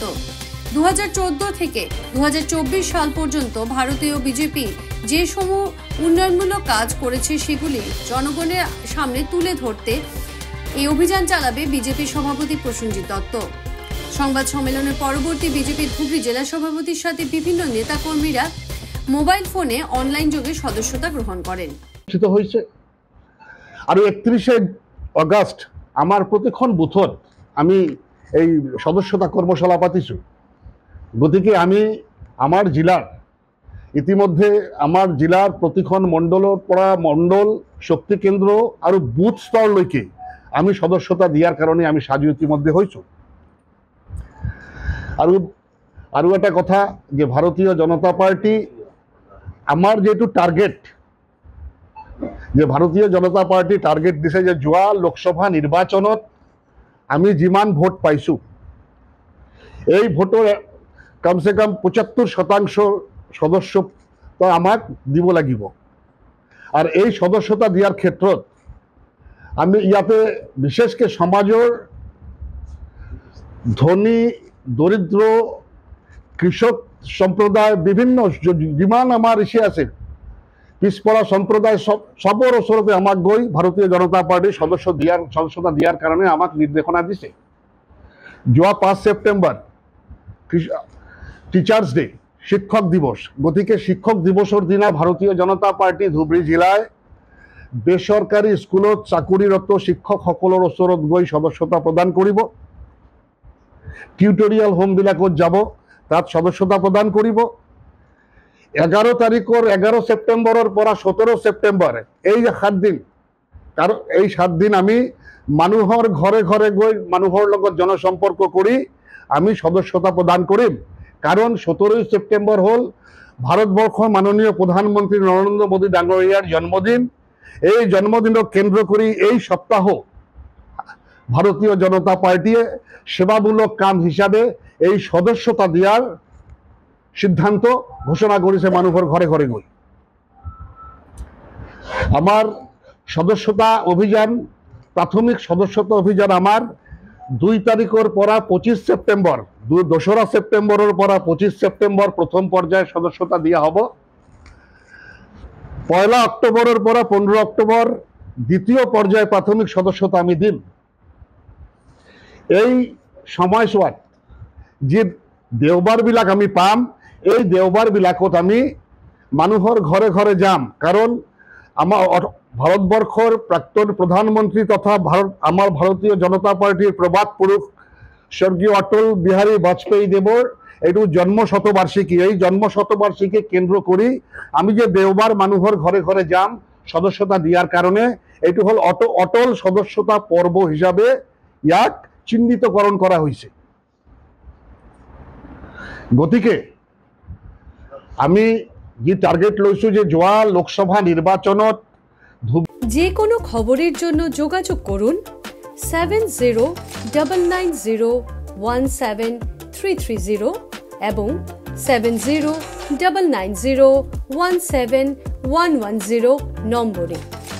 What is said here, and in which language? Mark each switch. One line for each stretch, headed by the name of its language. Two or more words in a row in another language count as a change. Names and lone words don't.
Bangla: 2014 থেকে 2024 সাল পর্যন্ত ভারতীয় বিজেপি যে সমূহ উন্নয়নমূলক কাজ করেছে সেগুলি জনগণের সামনে তুলে ধরতে এই অভিযান চালাবে বিজেপি সভাপতি প্রসেনজিৎ দত্ত। সংবাদ সম্মেলনের পরবর্তী বিজেপির ধুবড়ী জেলা সভাপতির সাথে বিভিন্ন নেতাকর্মীরা মোবাইল ফোনে অনলাইন যোগে সদস্যতা গ্রহণ করেন।
Assamese: আর 31 আগস্ট আমার প্রতিক্ষণ বুথত আমি এই সদস্যতা কর্মশালা পাতিছো। গতিকে আমি আমার জেলার ইতিমধ্যে আমার জেলার প্ৰতিখন মণ্ডলৰ পৰা মণ্ডল শক্তি কেন্দ্র আর বুথ স্তরলৈকে আমি সদস্যতা দিয়ার কারণে আমি সাজু ইতিমধ্যে হয়েছো। আর একটা কথা যে ভারতীয় জনতা পার্টি আমার যেহেতু টার্গেট যে ভারতীয় জনতা পার্টি টার্গেট দিছে যে যোৱা লোকসভা নির্বাচনত আমি যিমান ভোট পাইছো এই ভোটৰ
Hindi: कम से कम
Assamese: ৭৫% সদস্যতা আমাক দিব লাগিব। আর এই সদস্যতা দিয়ার ক্ষেত্ৰত আমি ইয়াতে বিশেষকে সমাজের ধনী দরিদ্র কৃষক সম্প্রদায় বিভিন্ন যিমান আমার ইসে আছে পিছপৰা সম্প্রদায় সবর ওচৰতে আমাক গৈ ভারতীয় জনতা পার্টির সদস্যতা দিয়ার কারণে আমাক নির্দেশনা দিছে। যোৱা 5 সেপ্টেম্বর
English: Teachers Day
Assamese: শিক্ষক দিবস। গতিকে শিক্ষক দিবসের দিনা ভারতীয় জনতা পার্টি ধুবড়ী জেলায় বেসরকারি স্কুলত চাকরিরত শিক্ষকসকলৰ ওচৰত গৈ সদস্যতা প্রদান কৰিব। টিউটোরিয়াল হোমবিলাকত যাব, তাত সদস্যতা প্রদান কৰিব। 11 তাৰিখৰ 11 সেপ্টেম্বৰৰ পৰা 17 সেপ্টেম্বৰ এই 7 দিন এই 7 দিন আমি মানুহৰ ঘৰে ঘৰে গৈ মানুহৰ লগত জনসম্পৰ্ক কৰি আমি সদস্যতা প্রদান কৰিম।
Bangla: কারণ 17 সেপ্টেম্বর হল ভারতবর্ষের মাননীয় প্রধানমন্ত্রী নরেন্দ্র মোদী ডাঙরিয়ার জন্মদিন। এই জন্মদিনক কেন্দ্র করে এই সপ্তাহ ভারতীয় জনতা পার্টি সেবামূলক কাম হিসাবে এই সদস্যতা দেওয়ার সিদ্ধান্ত ঘোষণা করেছে মানুষের ঘরে ঘরে গই।
Assamese: আমার সদস্যতা অভিযান প্রাথমিক সদস্যতা অভিযান আমার 2 তারিখের পৰা 25 সেপ্টেম্বর 2রা সেপ্টেম্বরের পৰা 25 সেপ্টেম্বর প্রথম পর্যায়ে সদস্যতা দিয়া হব। 1 অক্টোবরের পৰা 15 অক্টোবর দ্বিতীয় পর্যায়ে প্রাথমিক সদস্যতা আমি দিম। এই সময়ছোৱাত যে দেওবাৰ বিলাক আমি পাম এই দেওবাৰ বিলাকত আমি মানুহৰ ঘরে ঘরে যাম। কারণ আমার ভারতবর্ষের প্রাক্তন প্রধানমন্ত্রী তথা আমার ভারতীয় জনতা পার্টির প্রবাদ পুরুষ স্বর্গীয় অটল বিহারী বাজপেয়ী দেবর এইটো জন্ম শতবার্ষিকী। এই জন্ম শতবার্ষিকী কেন্দ্র করি আমি যে দেওবার মানুহৰ ঘরে ঘরে যাম সদস্যতা দিয়ার কারণে এইটো হল অটল সদস্যতা পর্ব হিসাবে ইয়াক চিহ্নিতকরণ করা হয়েছে। গতিকে আমি যে টার্গেট লইছো যে যোৱা লোকসভা নির্বাচনত
Bangla: যে কোনো খবরের জন্য যোগাযোগ করুন 7099017330 এবং 7099017110 নম্বরে।